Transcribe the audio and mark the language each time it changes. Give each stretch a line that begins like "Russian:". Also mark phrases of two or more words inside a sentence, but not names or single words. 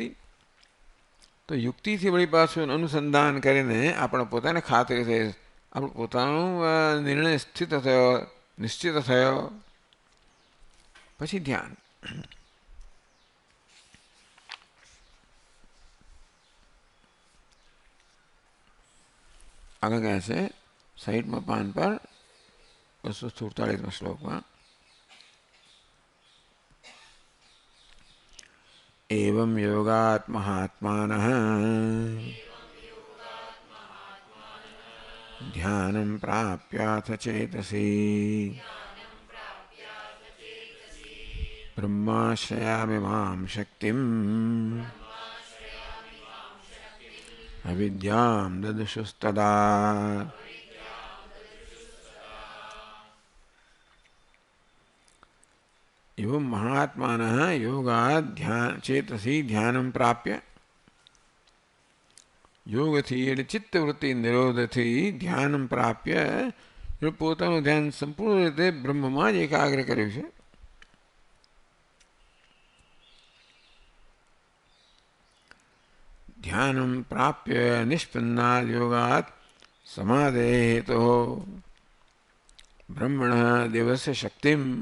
Gujarati: તો યુક્તિથી વળી પાછું અનુસંધાન કરીને આપણે પોતાને ખાતરી થઈ, આપણો પોતાનો નિર્ણય સ્થિત થયો, નિશ્ચિત થયો, પછી ધ્યાન. આગળ કહે છે 60માં પાન પર 247માં શ્લોકમાં,
Sanskrit: एवं योगात् महात्मानः ध्यानं प्राप्याथ चेतसि ब्रह्माश्रयामिमां शक्तिम् अविद्यां ददृशुस्तदा. एवं महात्मानः योगात् चेतसी ध्यानं प्राप्य,
Gujarati: યોગથી એટલે ચિત્તવૃત્તિ નિરોધથી ધ્યાન પ્રાપ્ય પોતાનું ધ્યાન સંપૂર્ણ રીતે બ્રહ્મમાં જ એકાગ્ર કર્યું છે.
Sanskrit: ध्यानम् प्राप्य निष्पन्नाद् योगात् समाधे हेतो ब्रह्मण देवस्य शक्तिम्.